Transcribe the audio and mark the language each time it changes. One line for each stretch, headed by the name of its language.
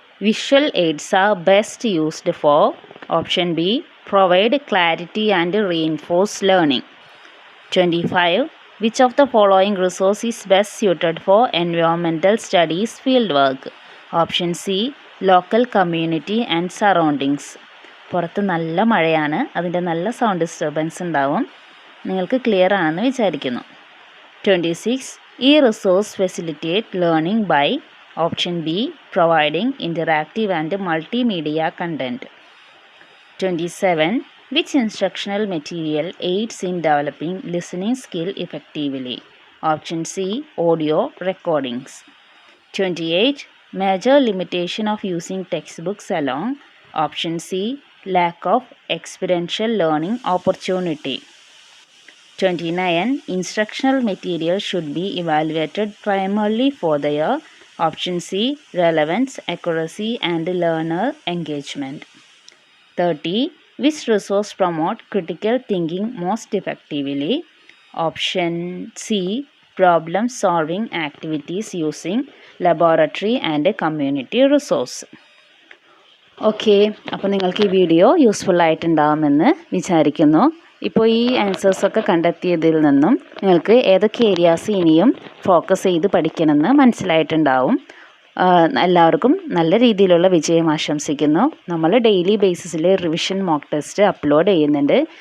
English: Visual aids are best used for option B. Provide clarity and reinforce learning. 25. Which of the following resource is best suited for environmental studies fieldwork? Option C. Local community and surroundings.
Malayalam: പുറത്ത് നല്ല മഴയാണ്, അതിൻ്റെ നല്ല sound disturbance ഉണ്ടാവും. നിങ്ങൾക്ക് clear ആണെന്ന് വിചാരിക്കുന്നു. 26.
English: ഈ resource facilitate learning by option B. Providing interactive and multimedia content. 27. Which instructional material aids in developing listening skill effectively? Option C. Audio recordings. 28. Major limitation of using textbooks alone. Option C. Lack of experiential learning opportunity. 29. Instructional material should be evaluated primarily for their option C. relevance, accuracy and learner engagement. 30. Which resource promote critical thinking most effectively? Option C. Problem solving activities using laboratory and community resource.
Malayalam: Okay, അപ്പോൾ നിങ്ങൾക്ക് ഈ video useful ആയിട്ടുണ്ടാകുമെന്ന് വിചാരിക്കുന്നു. ഇപ്പോൾ ഈ ആൻസേഴ്സൊക്കെ കണ്ടെത്തിയതിൽ നിന്നും നിങ്ങൾക്ക് ഏതൊക്കെ areas ഇനിയും ഫോക്കസ് ചെയ്ത് പഠിക്കണമെന്ന് മനസ്സിലായിട്ടുണ്ടാവും. എല്ലാവർക്കും നല്ല രീതിയിലുള്ള വിജയം ആശംസിക്കുന്നു. നമ്മൾ daily ബേസിസിൽ revision mock test upload ചെയ്യുന്നുണ്ട്.